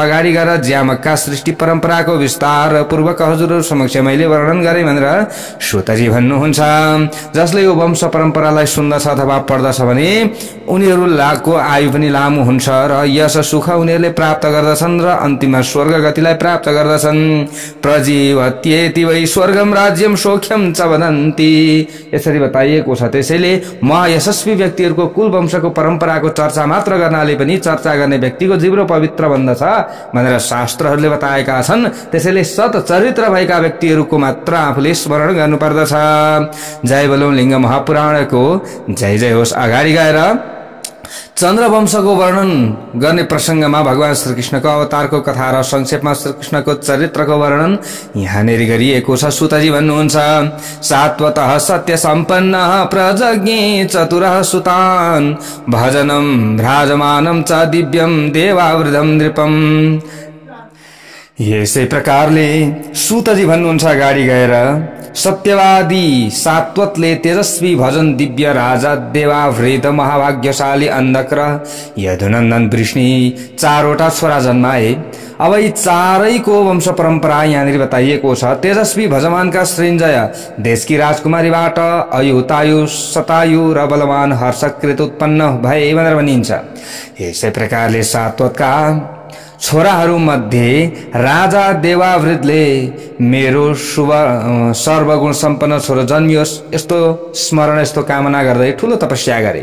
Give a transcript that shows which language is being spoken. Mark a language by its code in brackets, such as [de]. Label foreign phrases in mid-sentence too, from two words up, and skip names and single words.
[ne] अगाडि गएर ज्यामकका सृष्टि परम्पराको विस्तार पूर्वक हजुरहरु समक्ष मैले वर्णन गरे भनेर सुतजी भन्नुहुन्छ। जसले यो वंश परम्परालाई सुन्दछ अथवा पढ्दछ भने उनीहरुको आयु पनि लामो हुन्छ र यस सुख उनीहरुले प्राप्त गर्दछन् र अन्तिममा स्वर्ग गतिलाई प्राप्त गर्दछन्। [sa] प्रजीवत्येति वै स्वर्गम राज्यम सौख्यम च वदन्ति [ne] यसरी बताइएको छ। त्यसैले महायशस्वी व्यक्तिहरुको कुल वंशको परम्पराको चर्चा मात्र गर्नाले पनि चर्चा गर्ने व्यक्तिको जिब्रो पवित्र बन्दछ भनेर शास्त्रहरूले बताएका छन्। त्यसैले सत चरित्र भएका व्यक्तिहरुको मात्र आफूले स्मरण गर्नुपर्दछ। जय बोलौं लिंग महापुराणको जय जय होस्। अगाडि गएर चन्द्रवंशको वर्णन गर्ने प्रसंगमा भगवान श्रीकृष्णको अवतारको कथा र संक्षेपमा श्रीकृष्णको चरित्रको वर्णन यहाँनेरि गरिएको छ। [sa] सुतजी भन्नुहुन्छ सात्वतः सत्य सम्पन्न प्रजज्ञे चतुरः सुतान् भजनम भ्राजमानम च दिव्यम देवावृतम नृपम। [ne] यसै प्रकारले सुतजी भन्नुहुन्छ अगाडि गएर सत्यवादी सात्वतले तेजस्वी भजन दिव्य राजा देवावृत महाभाग्यशाली अन्धक र यदुनन्दन वृष्णि चारवटा छोरा जन्माए। अब यी चारैको वंश परम्परा यहाँनिर बताइएको छ। तेजस्वी भजमानका सृञ्जय देशकी राजकुमारीबाट अयुतायु शतायु र बलवान हर्षकृत उत्पन्न भए भनेर भनिन्छ। यसै प्रकारले सात्वतका छोराहरू मध्ये राजा देवावृतले मेरो शुभ सर्वगुण सम्पन्न छोरो जन्मियोस् यस्तो स्मरण यस्तो कामना गर्दै ठूलो तपस्या गरे।